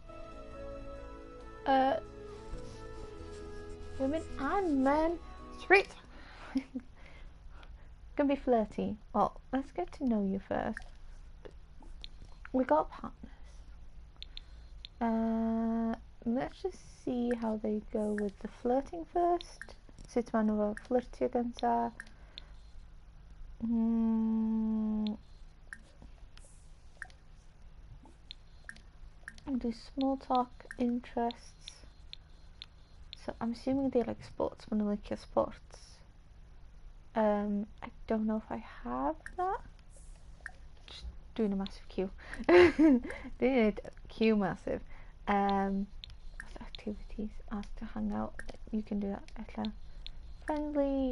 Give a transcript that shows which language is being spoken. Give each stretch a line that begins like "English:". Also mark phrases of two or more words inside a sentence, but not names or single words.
English: Women and men. Sweet. Gonna be flirty. Well, let's get to know you first. We got partners. Let's just see how they go with the flirting first.
Welsh: Sut maen nhw flirtio gynta.
English: Do small talk, interests. So I'm assuming they like sports.
Welsh: Maen nhw licio sports.
English: I don't know if I have that. Just doing a massive queue. Doing a queue massive. Activities. Ask to hang out. You can do that. Ella. Friendly.